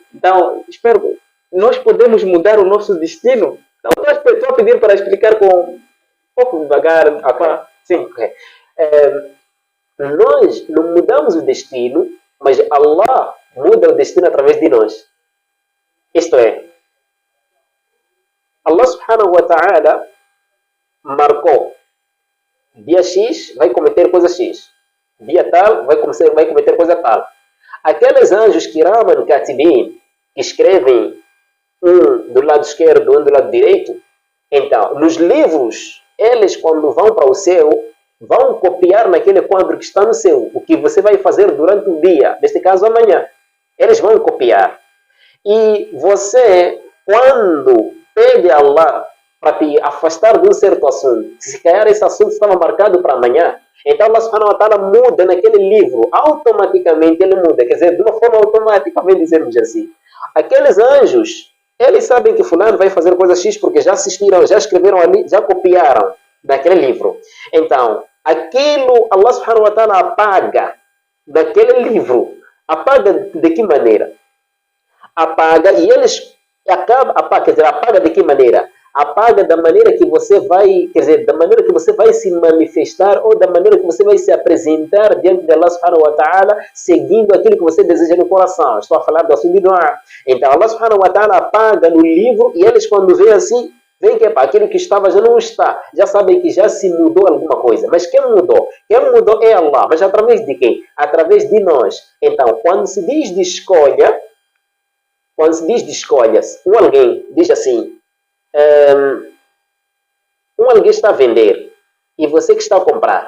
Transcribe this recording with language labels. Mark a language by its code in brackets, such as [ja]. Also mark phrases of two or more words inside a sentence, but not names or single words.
[pt] Então, espero, nós podemos mudar o nosso destino? Então, estou a pedir para explicar com um pouco devagar. Okay. Sim. Okay. Nós não mudamos o destino, mas Allah muda o destino através de nós. Isto é, Allah [ar] سبحانه وتعالى [pt] marcou: dia X vai cometer coisa X, dia tal vai cometer coisa tal. Aqueles anjos Kiraman Katibin, que escrevem um do lado esquerdo, um do lado direito, então, nos livros, eles quando vão para o céu, vão copiar naquele quadro que está no céu o que você vai fazer durante o dia, neste caso amanhã. Eles vão copiar. E você, quando pede a Allah para te afastar de um certo assunto, se calhar esse assunto estava marcado para amanhã, então Allah [ar] سبحانه وتعالى [pt] muda naquele livro, automaticamente ele muda, quer dizer, de uma forma automática, vamos dizermos assim. Aqueles anjos, eles sabem que fulano vai fazer coisa X porque já assistiram, já escreveram ali, já copiaram daquele livro. Então, aquilo Allah [ar] سبحانه وتعالى [pt] apaga daquele livro. Apaga de que maneira? Apaga e eles apaga de que maneira? Apaga da maneira que você vai, quer dizer, da maneira que você vai se manifestar ou da maneira que você vai se apresentar diante de Allah [ar] سبحانه وتعالى, [pt] seguindo aquilo que você deseja no coração. Estou a falar do assunto de doa. Então Allah [ar] سبحانه وتعالى [pt] apaga no livro e eles quando veem assim, veem que aquilo que estava já não está. Já sabem que já se mudou alguma coisa. Mas quem mudou? Quem mudou é Allah. Mas através de quem? Através de nós. Então, quando se diz de escolha, o alguém diz assim, alguém está a vender e você que está a comprar.